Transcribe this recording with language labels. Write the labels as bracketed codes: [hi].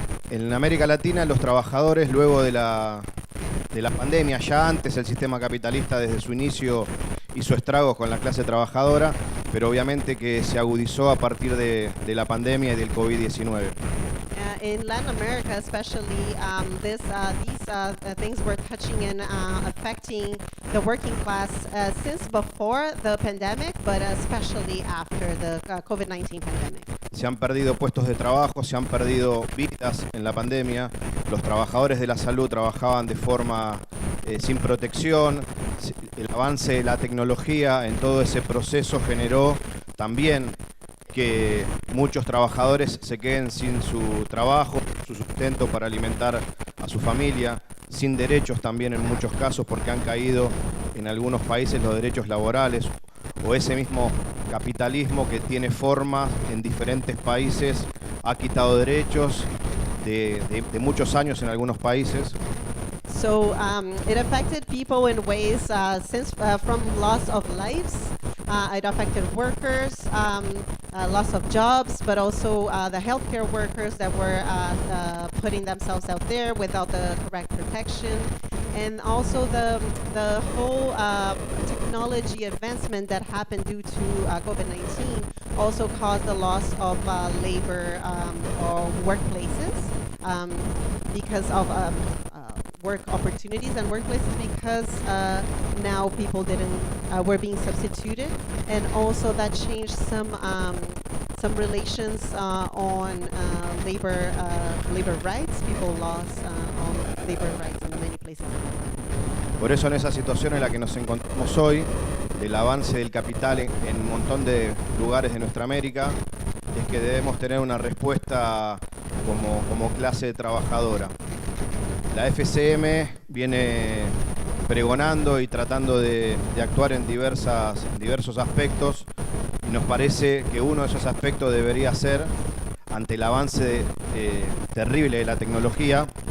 [es] En América Latina los trabajadores luego de la pandemia, ya antes el sistema capitalista desde su inicio hizo estragos con la clase trabajadora, pero obviamente que se agudizó a partir de la pandemia y del COVID-19. [en] In Latin America, especially, these things were touching and affecting the working class since before the pandemic, but especially after the COVID-19 pandemic. [es] Se han perdido puestos de trabajo, se han perdido vidas en la pandemia. Los trabajadores de la salud trabajaban de forma sin protección. El avance de la tecnología en todo ese proceso generó también que muchos trabajadores se queden sin su trabajo, su sustento para alimentar a su familia, sin derechos también en muchos casos porque han caído en algunos países los derechos laborales o ese mismo capitalismo que tiene forma en diferentes países ha quitado derechos de muchos años en algunos países. [en] So it affected people in ways since from loss of lives. It affected workers loss of jobs, but also the healthcare workers that were putting themselves out there without the correct protection, and also the whole technology advancement that happened due to COVID-19 also caused the loss of labor or workplaces because of work opportunities and workplaces, because now people were being substituted, and also that changed some relations on labor rights. People lost on labor rights in many places. [es] Por eso en esa situación en la que nos encontramos hoy, del avance del capital en un montón de lugares de nuestra América, es que debemos tener una respuesta como clase trabajadora. La FCM viene pregonando y tratando de actuar en diversos aspectos, y nos parece que uno de esos aspectos debería ser, ante el avance terrible de la tecnología.